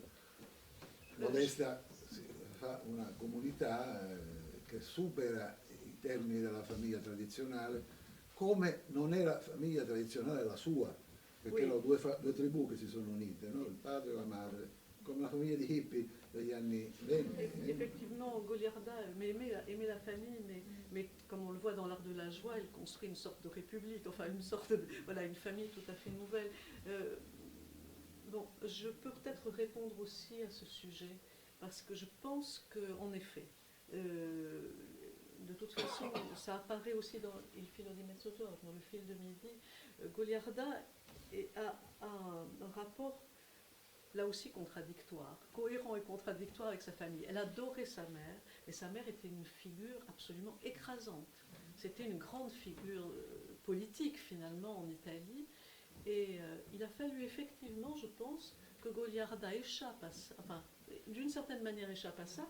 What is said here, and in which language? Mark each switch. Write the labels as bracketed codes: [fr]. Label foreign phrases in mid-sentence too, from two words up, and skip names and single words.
[it] Modesta fa una comunità che supera i termini della famiglia tradizionale, come non era famiglia tradizionale la sua, perché erano due tribù che si sono unite, no? Il padre e la madre, come la famiglia di hippie degli anni 20. [fr] Effectivement, Goliarda aimait la famille, mais comme on le voit dans l'art de la joie, il construit une sorte de république, enfin une sorte de, voilà, une famille tout à fait nouvelle. Bon, je peux peut-être répondre aussi à ce sujet, parce que je pense qu'en effet, de toute façon, ça apparaît aussi dans Il filo di mezzogiorno, dans le fil de midi, Goliarda a un rapport là aussi contradictoire, cohérent et contradictoire avec sa famille. Elle adorait sa mère, mais sa mère était une figure absolument écrasante. C'était une grande figure politique finalement en Italie, et il a fallu effectivement, je pense, que Goliarda échappe à ça, enfin, d'une certaine manière échappe à ça.